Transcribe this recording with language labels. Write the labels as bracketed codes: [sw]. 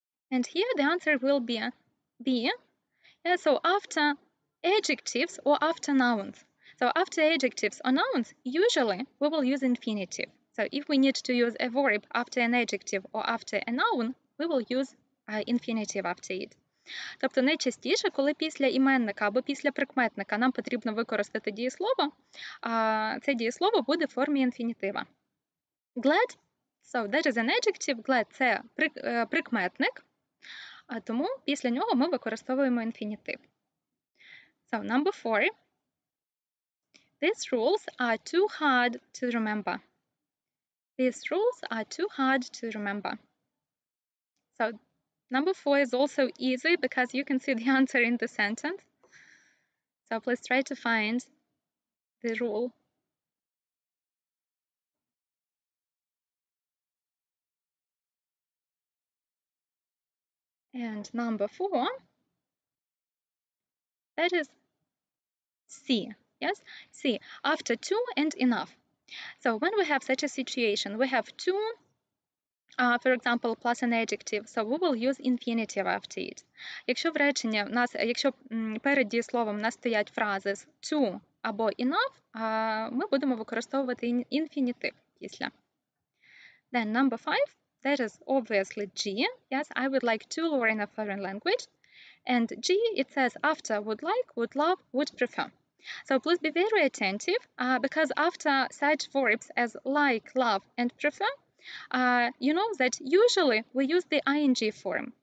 [en] And here the answer will be B. Yeah, so after adjectives or after nouns. So after adjectives or nouns, usually we will use infinitive. So if we need to use a verb after an adjective or after a noun, we will use infinitive after it. [uk] Тобто найчастіше, коли після іменника або після прикметника нам потрібно використати дієслово, це дієслово буде в формі інфінітива. [en] Glad, so that is an adjective, [uk] glad – це прикметник, тому після нього ми використовуємо інфінітив. [en] So number 4. These rules are too hard to remember. These rules are too hard to remember. So number 4 is also easy because you can see the answer in the sentence. So please try to find the rule. And number 4, that is C. Yes, C. After too and enough. So when we have such a situation, we have too, for example, plus an adjective, so we will use infinitive after it. [uk] Якщо в реченні в нас, якщо перед дієсловом в нас стоять фрази з to або enough, ми будемо використовувати інфінітив після. [en] Then number 5, that is obviously G. Yes, I would like to learn a foreign language. And G, it says after would like, would love, would prefer. So please be very attentive because after such verbs as like, love, and prefer, you know that usually we use the ing form.